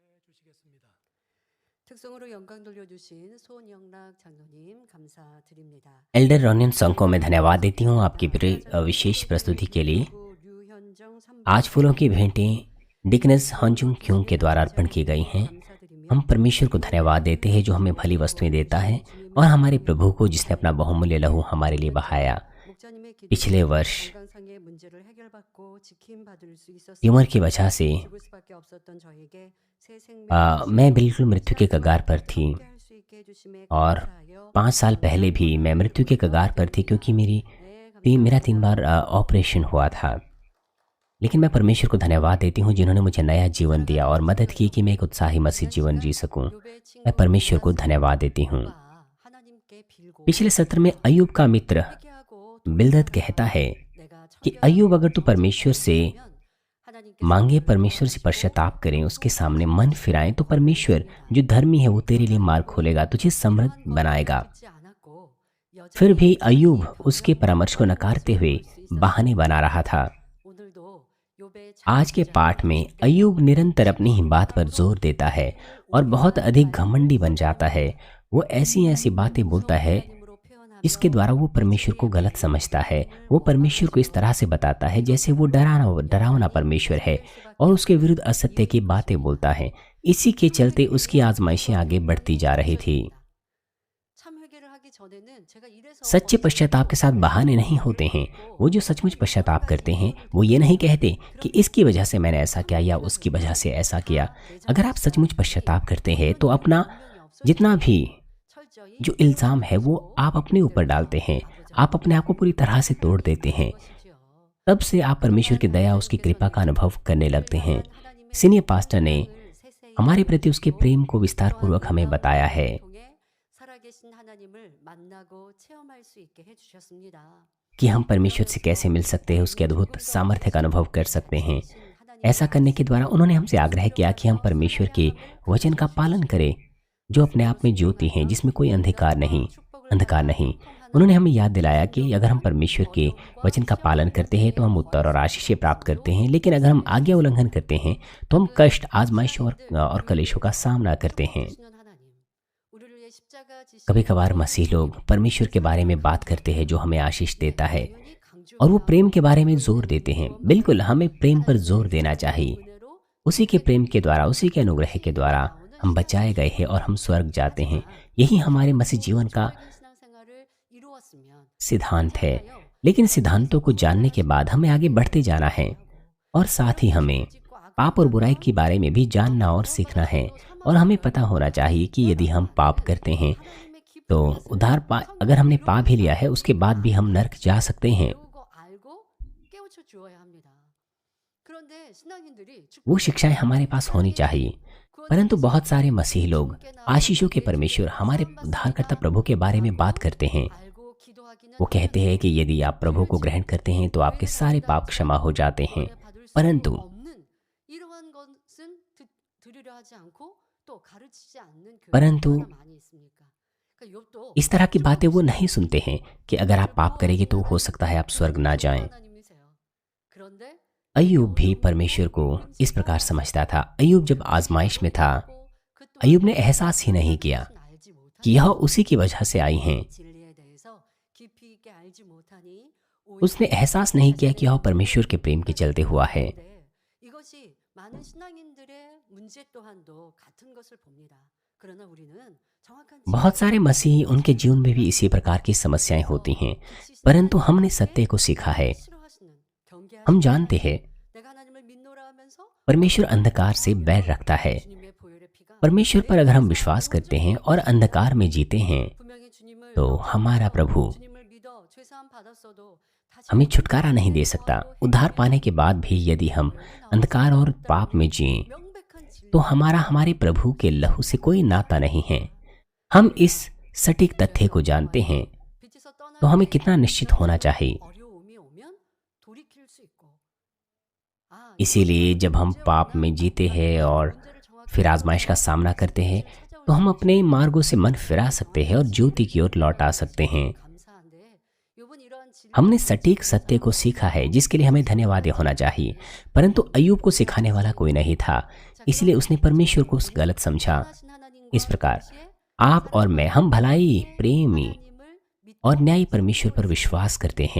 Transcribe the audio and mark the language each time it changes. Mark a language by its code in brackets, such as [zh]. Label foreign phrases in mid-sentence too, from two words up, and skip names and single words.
[ko] 특성으로 영광 돌려주신 소원영락 장로님 감사드립니다. [hi] एल्डर रोनियन सॉन्ग को मैं धन्यवाद देती हूँ आपकी विशेष प्रस्तुति के लिए। [ko] 그리고 류현정 [hi] आज फूलों की भेंटें डिकनेस हॉन्जुंग क्यों के द्वारा अर्पण की गई हैं। हम परमेश्वर को धन्यवाद देते हैं जो हमें भली वस्तुएं देता है और हमारे प्रभु को जिसने अपना बहुमूल्य लहू हमारे लिए बहाया। [ko] 목자님의 기도로 [hi] पिछले वर्ष [ko] 건강상의 문제를 해결받고 지킴받을 수 있었습니다. [hi] ट्यूमर की वजह से [ko] 죽을 수밖에 없었던 저에게 새 생명을 [hi] मैं बिल्कुल मृत्यु के कगार पर थी [ko] 함께 할 수 있게 해주심에 [hi] और [ko] 감사하여 [hi] 5 साल पहले भी मैं मृत्यु के कगार पर थी क्योंकि मेरा 3 बार ऑपरेशन हुआ था। लेकिन मैं परमेश्वर को धन्यवाद देती हूँ जिन्होंने मुझे नया जीवन दिया और मदद की कि मैं एक उत्साही मसीह जीवन जी सकूँ। मैं परमेश्वर को धन्यवाद देती हूँ। [ko] 하나님께 빌고 [hi] पिछले सत्र में अय्यूब का मित्र [ko] 회개하고 [hi] बिलदद कहता है [ko] 내가 [hi] कि अय्यूब अगर तू परमेश्वर से [ko] 하나님께 [hi] मांगे, परमेश्वर से पश्चाताप करें, उसके सामने मन फिराएं, तो परमेश्वर जो धर्मी है वो तेरे लिए मार्ग खोलेगा, तुझे समृद्ध बनाएगा। [ko] 듣지 않았고 여전히 [hi] फिर भी अय्यूब उसके परामर्श को नकारते हुए बहाने बना रहा था। [ko] 오늘도 욥의 [hi] आज के पाठ में अय्यूब निरंतर अपनी ही बात पर जोर देता है और बहुत अधिक घमंडी बन जाता है। वो ऐसी ऐसी बातें बोलता है [ko] 하나님으로 표현하며 [hi] इसके द्वारा वो परमेश्वर को गलत समझता है। वो परमेश्वर को इस तरह से बताता है जैसे वो डरावना परमेश्वर है और उसके विरुद्ध असत्य की बातें बोलता है। इसी के चलते उसकी आजमाइशें आगे बढ़ती जा रही थी। [ko] 참 회개를 하기 전에는 제가 이래서 [hi] सच्चे पश्चाताप के साथ बहाने नहीं होते हैं। वो जो सचमुच पश्चाताप करते हैं वो ये नहीं कहते कि इसकी वजह से मैंने ऐसा किया या उसकी वजह से ऐसा किया। अगर आप सचमुच पश्चाताप करते हैं तो अपना जितना भी [ko] 철저히 [hi] जो इल्ज़ाम है वो आप अपने ऊपर डालते हैं। आप अपने आप को पूरी तरह से तोड़ देते हैं। [ko] 하십시오. [hi] तब से आप परमेश्वर की दया, उसकी कृपा का अनुभव करने लगते हैं। [en] senior pastor [hi] ने हमारे प्रति उसके प्रेम को विस्तार पूर्वक हमें बताया है [ko] 통해 살아계신 하나님을 만나고 체험할 수 있게 해주셨습니다. [hi] कि हम परमेश्वर से कैसे मिल सकते हैं, उसके अद्भुत सामर्थ्य का अनुभव कर सकते हैं। ऐसा करने के द्वारा उन्होंने हमसे आग्रह किया कि हम परमेश्वर के वचन का पालन करें जो अपने आप में ज्योति हैं, जिसमें कोई अंधकार नहीं। उन्होंने हमें याद दिलाया कि अगर हम परमेश्वर के वचन का पालन करते हैं तो हम उत्तर और आशीषें प्राप्त करते हैं, लेकिन अगर हम आज्ञा उल्लंघन करते हैं तो हम कष्ट, आजमाइश और कलेशों का सामना करते हैं। [ko] 하시는 하나님, 우리를 위해 십자가 지신 [hi] कभी कभार मसीह लोग परमेश्वर के बारे में बात करते हैं जो हमें आशीष देता है [ko] 당연히 강조 [hi] और वो प्रेम के बारे में जोर देते हैं। बिल्कुल हमें प्रेम पर जोर देना चाहिए। [ko] 은혜로 [hi] उसी के प्रेम के द्वारा, उसी के अनुग्रह के द्वारा हम बचाए गए हैं और हम स्वर्ग जाते हैं। यही हमारे मसीह जीवन का [ko] 신앙생활을 이루었으면 [hi] सिद्धांत है। लेकिन सिद्धांतों को जानने के बाद हमें आगे बढ़ते जाना है और साथ ही हमें पाप और बुराई के बारे में भी जानना और सीखना है। और हमें पता होना चाहिए कि यदि हम पाप करते हैं [ko] 하나님의 [hi] तो अगर हमने पा भी लिया है उसके बाद भी हम नरक जा सकते हैं। [ko] 배우고 알고 깨우쳐 주어야 합니다. 그런데 신앙인들이 [hi] वो शिक्षाएं हमारे पास होनी चाहिए। परंतु बहुत सारे मसीह लोग आशीषों के परमेश्वर, हमारे उद्धारकर्ता प्रभु के बारे में बात करते हैं। [ko] 알고 기도하기는 [hi] वो कहते हैं कि यदि आप प्रभु को ग्रहण करते हैं तो आपके सारे पाप क्षमा हो जाते हैं। [ko] 받을 수 [hi] परंतु [ko] 없는 이러한 것은 들으려 하지 않고 또 가르치지 않는 교회가 [hi] परंतु [ko] 얼마나 많이 있습니까? 그러니까 욥도 [hi] इस तरह की बातें वो नहीं सुनते हैं कि अगर आप पाप करेंगे तो हो सकता है आप स्वर्ग ना जाएं। [ko] 하나님이세요. 그런데 [hi] अय्यूब भी परमेश्वर को इस प्रकार समझता था। अय्यूब जब आजमाइश में था, अय्यूब ने एहसास ही नहीं किया कि यह उसी की वजह से आई हैं। [ko] 진리에 대해서 깊이 있게 알지 못하니 [hi] उसने एहसास नहीं किया कि यह परमेश्वर के प्रेम के चलते हुआ है। [ko] 이것이 많은 신앙인들의 문제 또한도 같은 것을 봅니다. 그러나 우리는 정확한 [hi] बहुत सारे मसीही, उनके जीवन में भी इसी प्रकार की समस्याएं होती हैं। परंतु हमने सत्य को सीखा है। [ko] 싫어하시는 경계하시는 [hi] हम जानते हैं [ko] 내가 하나님을 믿노라 하면서 [hi] परमेश्वर अंधकार से बैर रखता है। [ko] 주님의 보혈의 피가 [hi] परमेश्वर पर अगर हम विश्वास करते हैं और अंधकार में जीते हैं [ko] 분명히 주님을 [hi] तो हमारा प्रभु [ko] 주님을 믿어 죄사함 받았어도 다시 [hi] हमें छुटकारा नहीं दे सकता। उद्धार पाने के बाद भी यदि हम अंधकार और पाप में जिएं [ko] 명백한 진리 [hi] तो हमारे प्रभु के लहू से कोई नाता नहीं है। हम इस सटीक तथ्य को जानते हैं [ko] 빛에서 떠날 [hi] तो हमें [ko] 때 [hi] कितना निश्चित होना चाहिए। [ko] 어려움이 오면 돌이킬 수 있고 [hi] इसीलिए जब हम पाप में जीते हैं और फिर आजमाइश का सामना करते हैं तो हम अपने मार्गों से मन फिरा सकते हैं और ज्योति की ओर लौट आ सकते हैं। [ko] 감사한데 욥은 이러한 진리 [hi] हमने सटीक सत्य को सीखा है जिसके लिए हमें धन्यवाद होना चाहिए। परंतु अय्यूब को सिखाने वाला कोई नहीं था। इसलिए उसने परमेश्वर को गलत समझा। इस प्रकार आप और मैं, हम भलाई, प्रेमी और न्यायी परमेश्वर पर विश्वास करते हैं।